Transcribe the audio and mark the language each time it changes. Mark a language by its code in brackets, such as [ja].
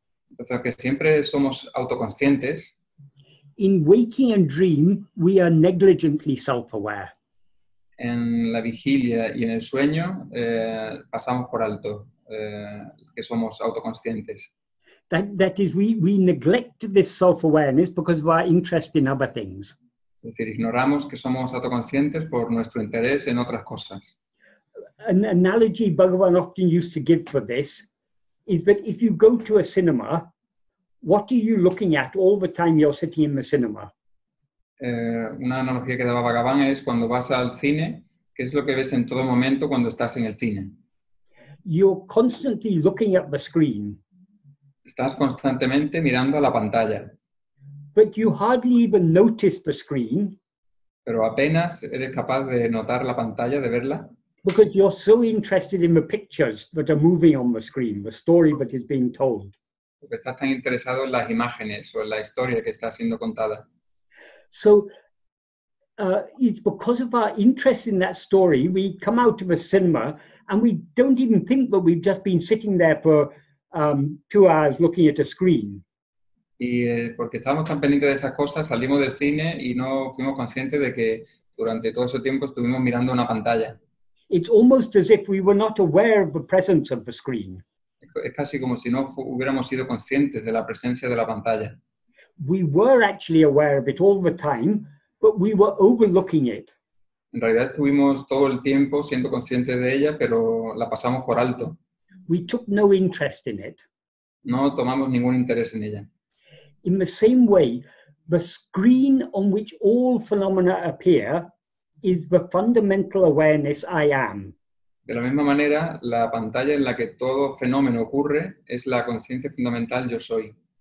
[es] entonces aunque siempre somos autoconscientes, [en] in waking and dream we are negligently self-aware. [es] En la vigilia y en el sueño pasamos por alto que somos autoconscientes. [en] That is, we neglect this self-awareness because of our interest in other things. [es] Es decir, ignoramos que somos autoconscientes por nuestro interés en otras cosas. [en] An analogy Bhagavan often used to give for this is that if you go to a cinema, what are you looking at all the time you're sitting in the cinema? [es] Una analogía que daba Bhagavan es cuando vas al cine, ¿qué es lo que ves en todo momento cuando estás en el cine? [en] You're constantly looking at the screen. [es] Estás constantemente mirando a la pantalla, [en] But you hardly even notice the screen [es] pero apenas eres capaz de notar la pantalla, de verla, [en] because you're so interested in the pictures that are moving on the screen, the story that is being told. [es] porque estás tan interesado en las imágenes o en la historia que está siendo contada. [en] So it's because of our interest in that story, we come out of a cinema and we don't even think that we've just been sitting there for 2 hours looking at a screen. [es] Y porque estábamos tan pendientes de esas cosas, salimos del cine y no fuimos conscientes de que durante todo ese tiempo estuvimos mirando una pantalla. [en] It's almost as if we were not aware of the presence of the screen. [es] Es casi como si no hubiéramos sido conscientes de la presencia de la pantalla. [en] We were actually aware of it all the time, but we were overlooking it. [es] En realidad estuvimos todo el tiempo siendo conscientes de ella, pero la pasamos por alto. [en] We took no interest in it. [es] No tomamos ningún interés en ella. [en] In the same way, the screen on which all phenomena appear is the fundamental awareness I am. [es] De la misma manera, la pantalla en la que todo fenómeno ocurre es la conciencia fundamental yo soy.